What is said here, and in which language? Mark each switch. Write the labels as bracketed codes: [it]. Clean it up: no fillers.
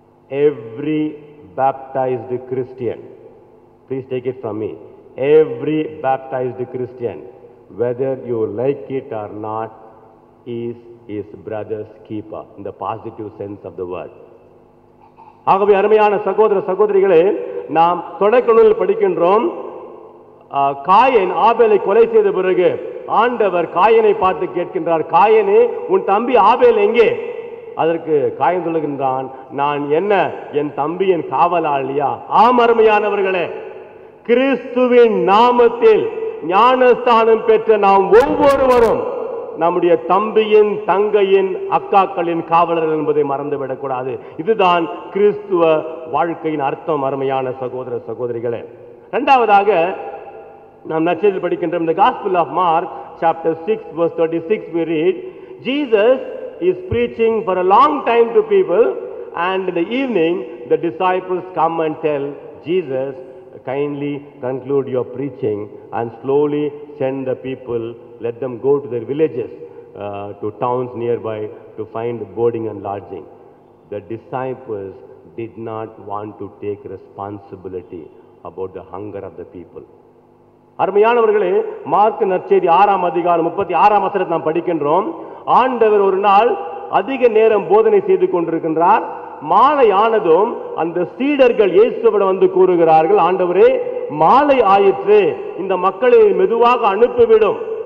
[en] Every baptized Christian, please take it from me, every baptized Christian, whether you like it or not, is his brother's keeper, in the positive sense of the word. [ta] ஆகவே அருமையான சகோதர சகோதரிகளே, நாம் தொடக்கநூலில் படிக்கின்றோம், காயன் ஆபேலை கொலை செய்த பிறகு ஆண்டவர் காயனை பார்த்து கேட்கின்றார், காயனே, உன் தம்பி ஆபேல் எங்கே? அதற்கு காயன் சொல்லுகின்றான், நான் என்ன என் தம்பியின் காவலாளியா? ஆம் அருமையானவர்களே, கிறிஸ்துவின் நாமத்தில் ஞானஸ்தானம் பெற்ற நாம் ஒவ்வொருவரும் நம்முடைய தம்பியின், தங்கையின், அக்காக்களின் காவலர்கள் என்பதை மறந்துவிடக் கூடாது. இதுதான் கிறிஸ்துவ வாழ்க்கையின் அர்த்தம். அருமையான சகோதர சகோதரிகளே, இரண்டாவதாக நாம் நற்செய்தியில் படிக்கின்றோம். [en] இந்த Gospel of Mark chapter 6 verse 36 we read, Jesus is preaching for a long time to people, and in the evening the disciples come and tell Jesus, kindly conclude your preaching and slowly send the people, let them go to their villages, to towns nearby to find boarding and lodging. The disciples did not want to take responsibility about the hunger of the people. [ta] அருமையானவர்களே, mark நற்செய்தி 6ஆம் அதிகாரம் 36ஆம் வசனத்தை நாம் படிக்கின்றோம். ஆண்டவர் ஒரு நாள் அதிக நேரம் போதனை செய்து கொண்டிருக்கின்றார். மாலை ஆனதும் அந்த சீடர்கள் இயேசுவிடம் கூறுகிறார்கள், ஆண்டவரே, மாலை ஆயிற்று, இந்த மக்களை மெதுவாக அனுப்பிவிடும்.